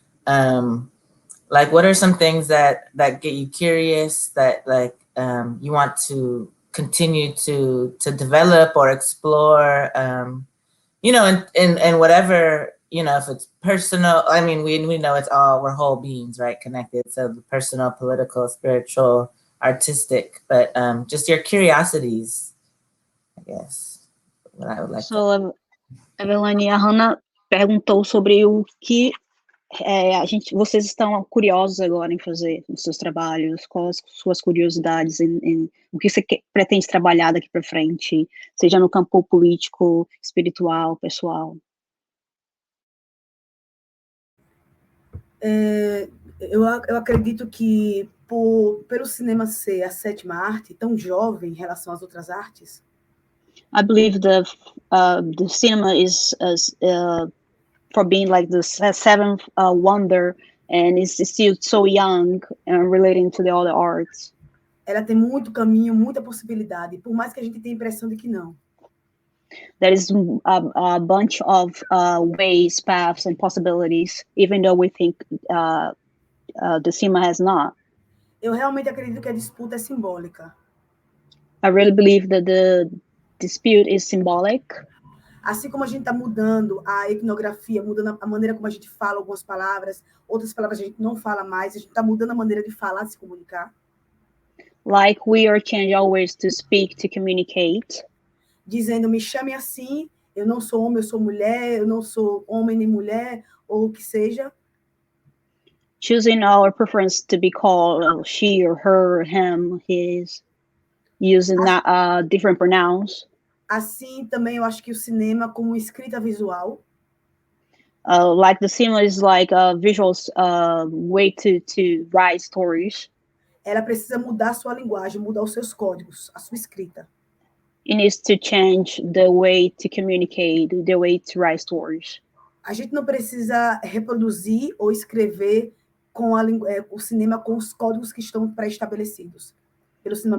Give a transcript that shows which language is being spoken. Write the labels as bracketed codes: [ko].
[en] Like what are some things that get you curious that like you want to continue to develop or explore, and whatever, if it's personal. I mean, we know we're whole beings, right? Connected. So the personal, political, spiritual, artistic, but just your curiosities, I guess, what I would like to. [pt] Everlane, a Hannah perguntou sobre o que vocês estão curiosos agora em fazer nos seus trabalhos, quais as suas curiosidades em o que você pretende trabalhar daqui para frente, seja no campo político, espiritual, pessoal. Eu acredito que pelo cinema ser a sétima arte, tão jovem em relação às outras artes, [en] I believe the cinema is for being like the seventh wonder, and it's still so young relating to the other arts. [pt] Ela tem muito caminho, muita possibilidade, por mais que a gente tenha a impressão de que não. [en] There is a bunch of ways, paths, and possibilities, even though we think the cinema has not. [pt] Eu realmente acredito que a disputa é simbólica. [en] I really believe that the dispute is symbolic. [pt] Assim como a gente está mudando a etnografia, mudando a maneira como a gente fala algumas palavras, outras palavras a gente não fala mais, a gente está mudando a maneira de falar, de se comunicar. [en] Like we are changing our ways to speak, to communicate. [pt] Dizendo, me chame assim, eu não sou homem, eu sou mulher, eu não sou homem nem mulher, ou o que seja. [en] Choosing our preference to be called she or her, him, his, using different pronouns. [pt] Assim, também eu acho que o cinema, como escrita visual, [en] like the cinema is like a visual way to write stories. [pt] Ela precisa mudar a sua linguagem, mudar os seus códigos, a sua escrita. [en] It needs to change the way to communicate, the way to write stories. [pt] A gente não precisa reproduzir ou escrever com o cinema com os códigos que estão pré-estabelecidos pelo cinema.